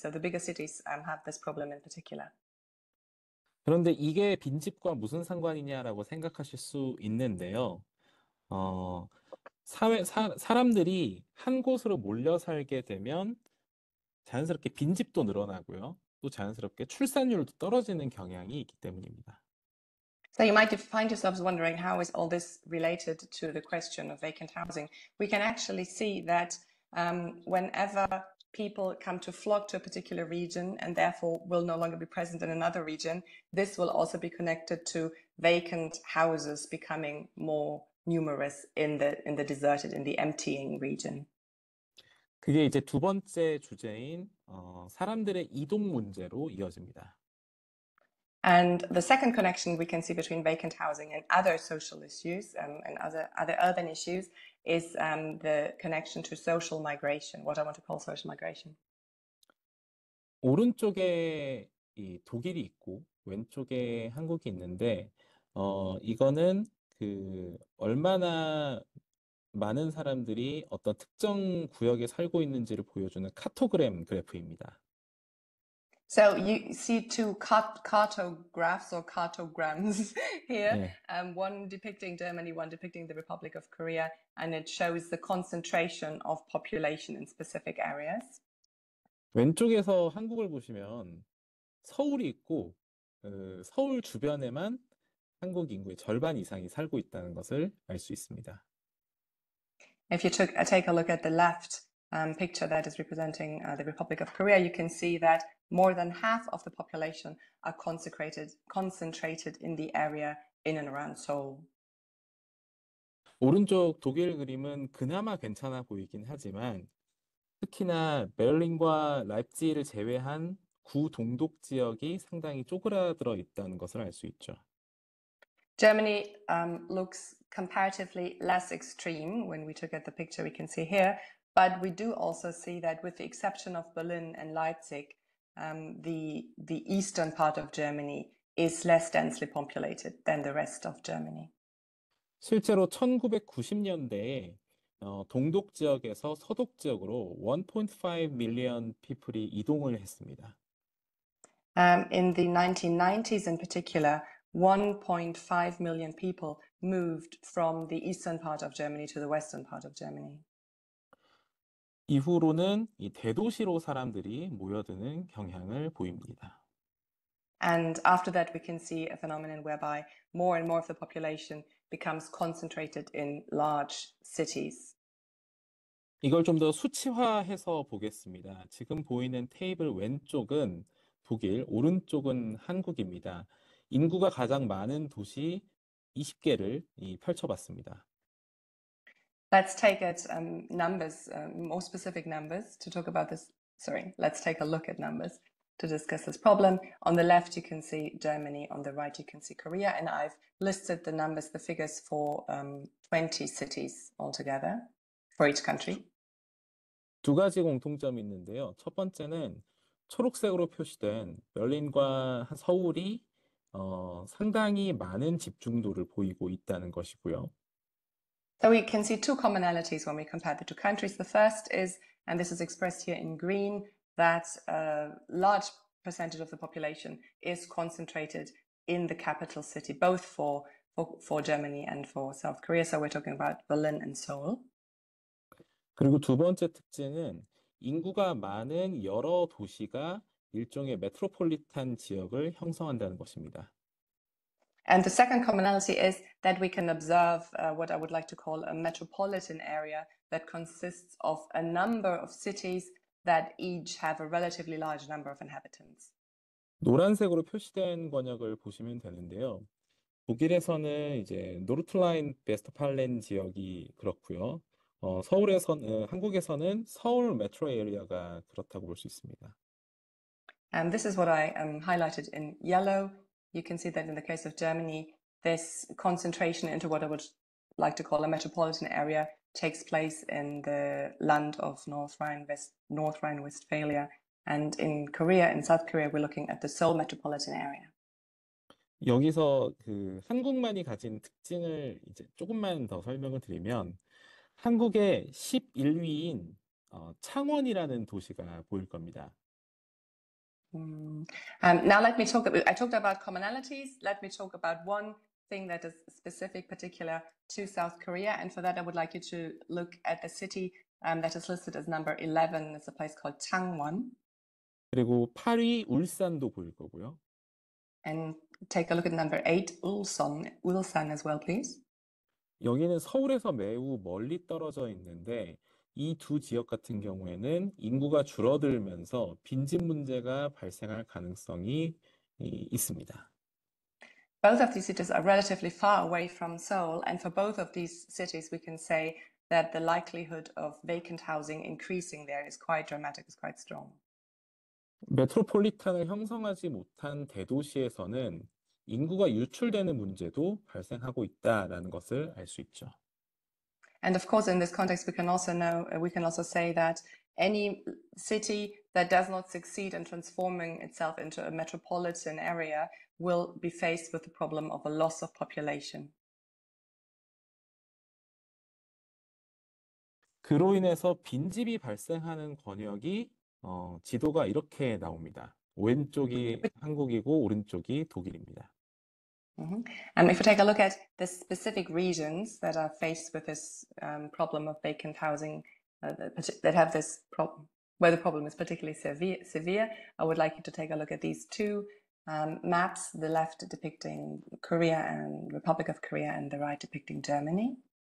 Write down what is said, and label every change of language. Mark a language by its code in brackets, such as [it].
[en] So the bigger cities have this problem in particular. [ko] 그런데 이게 빈집과 무슨 상관이냐라고 생각하실 수 있는데요. 사람들이 한 곳으로 몰려 살게 되면 자연스럽게 빈집도 늘어나고요. 또 자연스럽게 출산율도 떨어지는 경향이 있기 때문입니다. [en] So you might find yourselves wondering, how is all this related to the question of vacant housing? We can actually see that whenever people come to flock to a particular region and therefore will no longer be present in another region, this will also be connected to vacant houses becoming more numerous in the deserted, in the emptying region. [ko] 그게 이제 두 번째 주제인 사람들의 이동 문제로 이어집니다. [en] And the second connection we can see between vacant housing and other social issues and other urban issues is the connection to social migration, what I want to call social migration. [ko] 오른쪽에 이 독일이 있고 왼쪽에 한국이 있는데 이거는 그 얼마나 많은 사람들이 어떤 특정 구역에 살고 있는지를 보여주는 카토그램 그래프입니다. [en] So you see two cartographs or cartograms here, [ko] 네. [en] one depicting Germany, one depicting the Republic of Korea, and it shows the concentration of population in specific areas. [ko] 왼쪽에서 한국을 보시면 서울이 있고 서울 주변에만 한국 인구의 절반 이상이 살고 있다는 것을 알 수 있습니다. [en] If you take a look at the left picture that is representing the Republic of Korea, you can see that more than half of the population are concentrated in the area in and around Seoul. [ko] 오른쪽 독일 그림은 그나마 괜찮아 보이긴 하지만 특히나 베를린과 라입지히를 제외한 구동독 지역이 상당히 쪼그라들어 있다는 것을 알 수 있죠. [en] Germany looks comparatively less extreme when we look at the picture we can see here, but we do also see that with the exception of Berlin and Leipzig, the eastern part of Germany is less densely populated than the rest of Germany. [ko] 실제로 1990년대에 동독 지역에서 서독 지역으로 [en] 1.5 million people [ko] 이 이동을 했습니다. [en] In the 1990s in particular, 1.5 million people moved from the eastern part of Germany to the western part of Germany. [ko] 이후로는 이 대도시로 사람들이 모여드는 경향을 보입니다. And after that, we can see a phenomenon whereby more and more of the population becomes concentrated in large cities. 이걸 좀 더 수치화해서 보겠습니다. 지금 보이는 테이블 왼쪽은 독일, 오른쪽은 한국입니다. 인구가 가장 많은 도시 20개를 펼쳐봤습니다. [en] Let's take at numbers, more specific numbers to talk about this. Sorry, let's take a look at numbers to discuss this problem. On the left, you can see Germany. On the right, you can see Korea. And I've listed the numbers, the figures for 20 cities altogether for each country. [ko] 두 가지 공통점이 있는데요. 첫 번째는 초록색으로 표시된 berlin과 서울이 상당히 많은 집중도를 보이고 있다는 것이고요. [en] So we can see two commonalities when we compare the two countries. The first is, and this is expressed here in green, that a large percentage of the population is concentrated in the capital city, both for Germany and for South Korea. So we're talking about Berlin and Seoul. [ko] 그리고 두 번째 특징은 인구가 많은 여러 도시가 일종의 메트로폴리탄 지역을 형성한다는 것입니다. [en] And the second commonality is that we can observe what I would like to call a metropolitan area that consists of a number of cities that each have a relatively large number of inhabitants. [ko] 노란색으로 표시된 권역을 보시면 되는데요. 독일에서는 이제 노르틀라인 베스트팔렌 지역이 그렇고요. 한국에서는 서울 메트로 에리어가 그렇다고 볼 수 있습니다. [en] And this is what I highlighted in yellow. You can see that in the case of Germany, this concentration into what I would like to call a metropolitan area takes place in the land of North Rhine-Westphalia. And in Korea, in South Korea, we're looking at the Seoul metropolitan area. [ko] 여기서 그 한국만이 가진 특징을 이제 조금만 더 설명을 드리면 한국의 11위인 창원이라는 도시가 보일 겁니다. [en] Now let me talk. I talked about commonalities. Let me talk about one thing that is specific, particular to South Korea, and for that, I would like you to look at the city that is listed as number 11. It's a place called Changwon. [ko] 그리고 8위 울산도 보일 거고요. [en] And take a look at number 8, Ulsan as well, please. [ko] 여기는 서울에서 매우 멀리 떨어져 있는데 이 두 지역 같은 경우에는 인구가 줄어들면서 빈집 문제가 발생할 가능성이 있습니다. [en] Both of these cities are relatively far away from Seoul, and for both of these cities, we can say that the likelihood of vacant housing increasing there is quite dramatic, is quite strong. [ko] 메트로폴리탄을 형성하지 못한 대도시에서는 인구가 유출되는 문제도 발생하고 있다라는 것을 알 수 있죠. [en] And of course, in this context, we can also say that any city that does not succeed in transforming itself into a metropolitan area will be faced with the problem of a loss of population. [ko] 그로 인해서 빈집이 발생하는 권역이 지도가 이렇게 나옵니다. 왼쪽이 한국이고 오른쪽이 독일입니다. [en] If we take a look at the specific regions that are faced with this problem of vacant housing, that have this problem, where the problem is particularly severe, I would like you to take a look at these two maps, the left depicting Korea and Republic of Korea and the right depicting Germany.